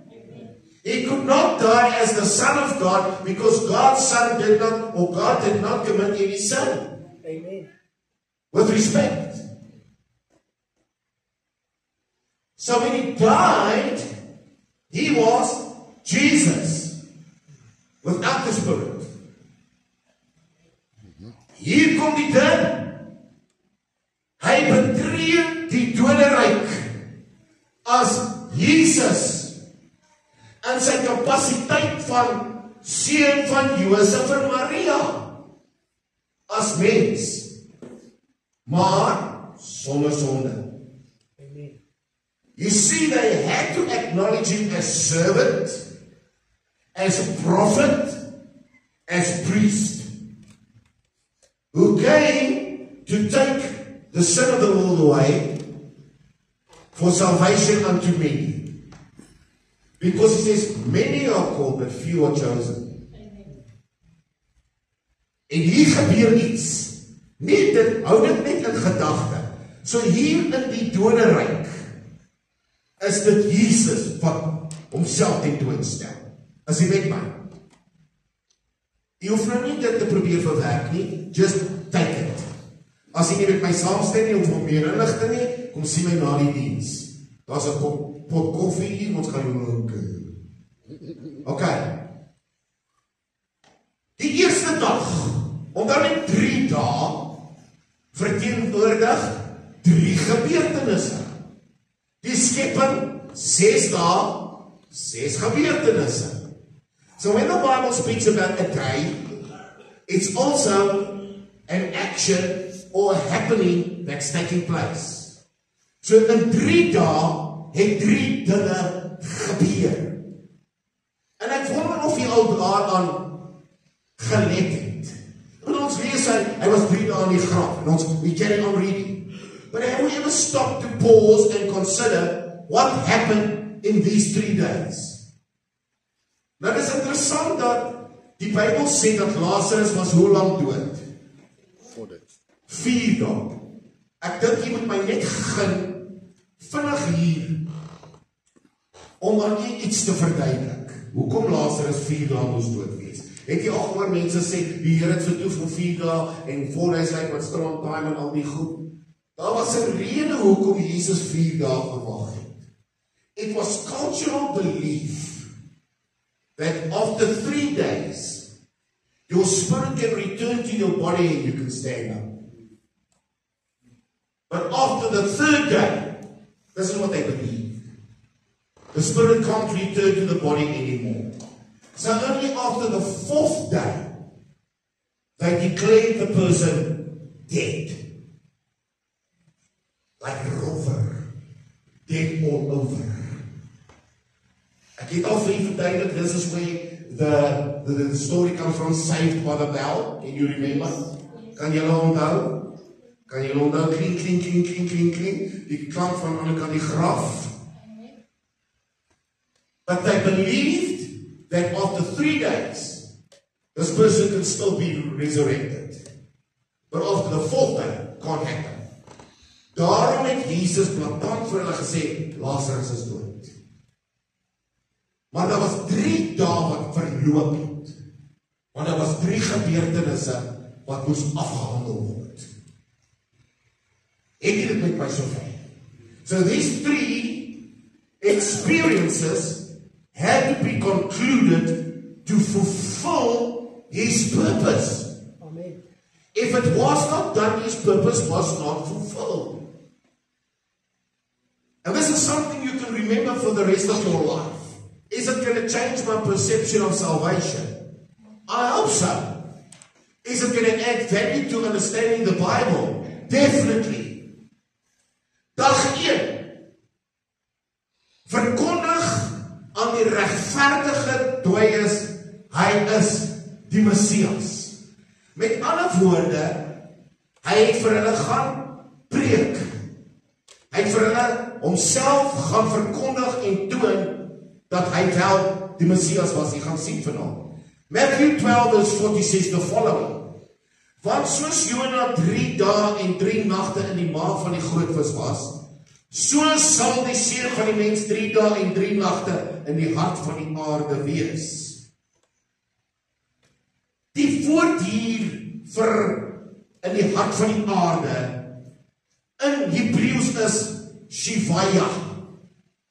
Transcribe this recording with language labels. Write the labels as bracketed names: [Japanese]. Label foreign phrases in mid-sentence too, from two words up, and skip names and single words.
[English] He could not die as the Son of God, because God's Son did not, or God did not commit any sin. Amen. With respect. So when he died, he was Jesus without the Spirit. [Afrikaans] Hier kom die ding. Hy betree die doderyk as Jesus in sy kapasiteit van seun van Josef en Maria as mens, maar sonder sonde. [English] You see, they had to acknowledge him as servant, as a prophet, as priest, who came to take the sin of the world away for salvation unto many. Because he says, many are called, but few are chosen. [Afrikaans] En hier gebeur iets. Nie dit, hou dit net in gedagte. So hier in die doderyk is dit Jesus wat homself tentoonstel. As jy met my. Jy hoef nou nie dit te probeer verwerk nie, [English] just take it. [Afrikaans] As jy nie met my saamstem nie, of om meer inligting nie, kom sien my na die diens. Daar is 'n pot koffie hier, ons gaan jou rook. Okay. Die eerste dag, omdat in 3 dae verteenwoordig 3 gebeurtenisse. Die skepping 6 dae, 6 gebeurtenisse. [English] So when the Bible speaks about a day, it's also an action or a happening that's taking place. [Afrikaans] So in 3 dae het 3 dinge gebeur. En ek wonder of jy al daaraan gelet het. En ons lees hy was 3 dae in die graf. En ons, [English] we carry on reading. But have we ever stopped to pause and consider what happened in these 3 days? [Afrikaans] Nou, dit is interessant dat die Bybel sê dat Lazarus was hoe lang dood? 4 dae. Ek dink jy moet my net vinnig hier om aan jy iets te verduidelik. Hoekom Lazarus 4 dae moes dood wees? Het jy al gehoor mense sê, die Here het vertoef vir 4 dae en voor hy sê met [English] strong time [Afrikaans] en al die goed. Daar was 'n rede hoekom Jesus 4 dae gewag het. [English] It was cultural belief that after 3 days, your spirit can return to your body and you can stand up. But after the 3rd day, this is what they believe. The spirit can't return to the body anymore. So only after the 4th day, they declared the person dead. Like a rover. Dead all over. [Afrikaans] Ek het al vir u verduidelik, [English] this is where the story comes from, Saved by the Bell. Can you remember? [Afrikaans] Kan julle onthou? Kan julle onthou? Klink, klink, klink, klink, klink, klink. Die klank van aan die kant die graf. [English] But they believed that after 3 days, this person can still be resurrected. But after the 4th day, can't happen. [Afrikaans] Daarom het Jesus blaatant vir hulle gesê, Lazarus is dood. Maar daar was 3 dae wat verloop het. Want daar was 3 gebeurtenisse wat moes afgehandel word. Het jy dit met my so ver? [English] So these 3 experiences had to be concluded to fulfill his purpose. Amen. If it was not done, his purpose was not fulfilled. And this is something you can remember for the rest of your life. Is it going to change my perception of salvation? I hope so. Is it going to add value to understanding the Bible? Definitely. [Afrikaans] Dag 1. Verkondig aan die regverdige dooies, hy is die Messias. Met ander woorde, hy het vir hulle gaan preek. Hy het vir hulle homself gaan verkondig en toon dat hy wel die Messias was. Jy gaan sien vanaand. [English] Matthew 12 verse 40 says the following. [Afrikaans] Want soos Jona 3 dae en 3 nagte in die maag van die groot vis was, so sal die seun van die mens 3 dae en 3 nagte in die hart van die aarde wees. Die woord hier vir in die hart van die aarde in Hebreëus is Shivaya.